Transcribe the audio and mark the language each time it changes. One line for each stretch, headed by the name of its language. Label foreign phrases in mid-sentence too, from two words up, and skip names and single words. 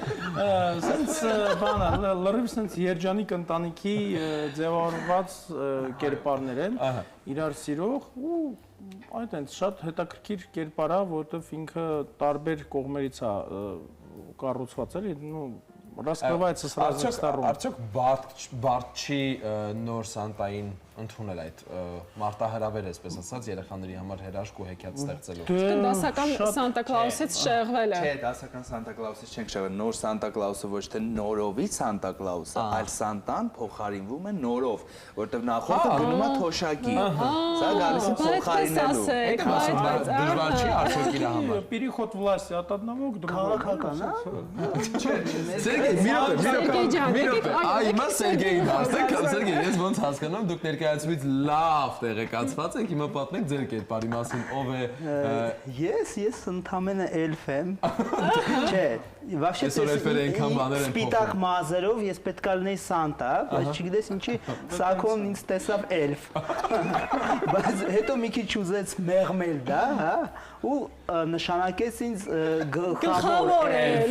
Armenian: Սենց բանը, լրիվ սենց երջանիկ ընտանիքի ձևավորված կերպարներ են, իրար սիրող ու այդտենց շատ հետաքրքիր կերպար է, որովհետև ինքը տարբեր կողմերից է կառուցված էլի, նո
Russian: Раскрывается сразу сторон։
Armenian: Արդյոք բարդ չի նոր Սանտային ընդունել այդ մարտահրավեր, այսպես ասած, երեխաների համար հրաշք ու հեքիաթ ստեղծելու։ Դասական Սանտա Կլաուսից շեղվել է։ Չէ, դասական Սանտա Կլաուսից չենք շեղվել, նոր Սանտա Կլաուսը ոչ թե նորովի Սանտա Կլաուսը, այլ Սանտան փոխարինվում է նորով, որտեղ նախորդը գնում է թոշակի։ Սա գալիս է փոխարինելու։ Դժվար չի արդյոք իր համար։
Russian: Переход власти от одного к другому։
Armenian: Քաղաքական, Այ հիմա Սերգեյին հարցեք, Սերգեյ, ես ոնց հասկանում, դուք ներկայացումից լավ տեղեկացված եք, հիմա պատմեք ձեր կերպարի մասին, ով է։ Ես ընդամենը էլֆ եմ։ Չէ, вообще սպիտակ մազերով ես պետք է լինեի Սանտա, բայց չգիտես ինչի Սակոն ինձ տեսավ էլֆ։ Բայց հետո մի քիչ ուզեց մեղմել դա, հա, ու նշանակեց ինձ գլխավոր էլֆ։